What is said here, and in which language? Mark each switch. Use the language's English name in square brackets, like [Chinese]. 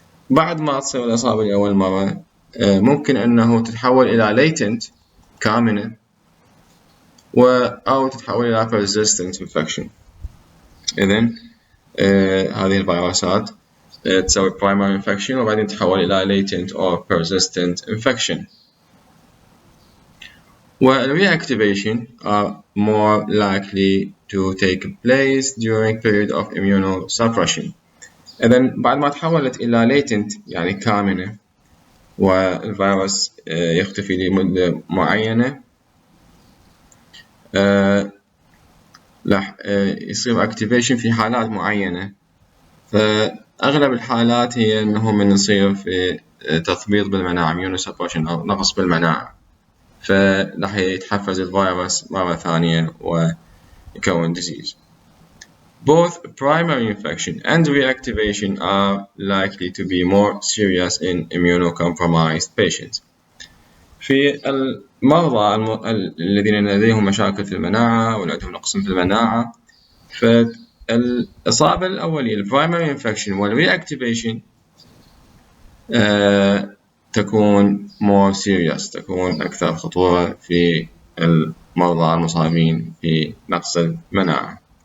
[Arabic] بعد ما تصير الإصابة لأول مرة ممكن أنه تتحول إلى latent كامنة أو تتحول إلى persistent infection. إذن هذه الفيروسات تسوي primary infection وبعدين تتحول إلى latent or persistent infection. [English] Reactivation are more likely to take place during period of immunosuppression. [Arabic] إذن بعد ما تحولت إلى latent يعني كامنة والفيروس يختفي لمدة معينة راح يصير activation في حالات معينة. فأغلب الحالات هي أنه من يصير في تثبيط بالمناعة immunosuppression أو نقص بالمناعة، فراح يتحفز الفيروس مرة ثانية ويكون disease. [English] Both primary infection and reactivation are likely to be more serious in immunocompromised patients. [Arabic] في المرضى الذين لديهم مشاكل في المناعة ولديهم نقص في المناعة فالإصابة الأولية primary infection والreactivation تكون [English] more serious، [Arabic] تكون أكثر خطورة في المرضى المصابين في نقص المناعة.